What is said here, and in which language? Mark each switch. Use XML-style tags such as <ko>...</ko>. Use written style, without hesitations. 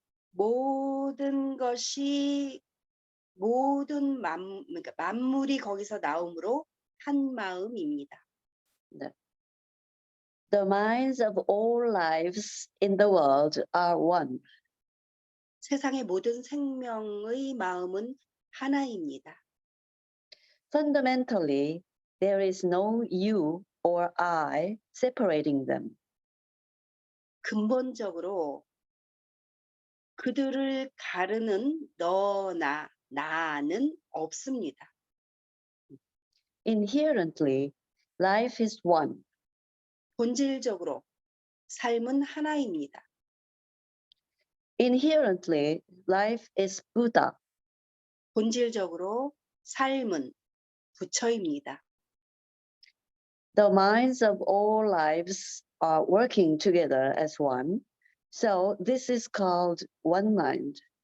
<ko>모든 것이 그러니까 만물이 거기서 나오므로 한 마음입니다. 네.</ko> <en>The minds of all lives in the world are one.</en> <ko>세상의 모든 생명의 마음은 하나입니다.</ko> <en>Fundamentally, there is no you or I separating them.</en> <ko>근본적으로 그들을 가르는 너나 나는 없습니다.</ko> <en>Inherently, life is one.</en> <ko>본질적으로 삶은 하나입니다.</ko> <en>Inherently, life is Buddha.</en> <ko>본질적으로 삶은 부처입니다.</ko> <en>The minds of all lives are working together as one. So this is called one mind.</en>